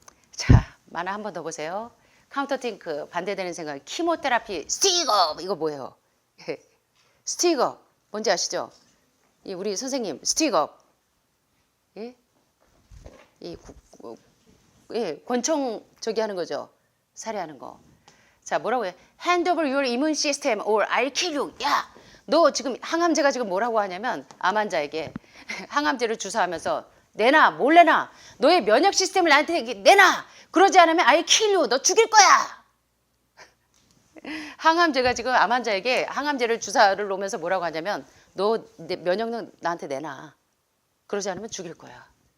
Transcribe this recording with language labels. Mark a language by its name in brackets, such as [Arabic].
[Korean] 자, 만화 한 번 더 보세요. 카운터팅크 반대되는 생각, 키모테라피, 스틱업 이거 뭐예요? 스틱업 뭔지 아시죠? 이 우리 선생님 스틱업 예? 예, 권총 저기 하는 거죠. 살해하는 거. 자, 뭐라고 해? [English] Hand over your immune system or I'll kill you. [Korean] 야, 너 지금 항암제가 지금 뭐라고 하냐면 암 환자에게 항암제를 주사하면서 내놔 몰래나 너의 면역 시스템을 나한테 내놔 그러지 않으면 [English] I kill you [Korean] 너 죽일 거야. 항암제가 지금 암 환자에게 항암제를 주사를 놓으면서 뭐라고 하냐면 너 내 면역력 나한테 내놔 그러지 않으면 죽일 거야.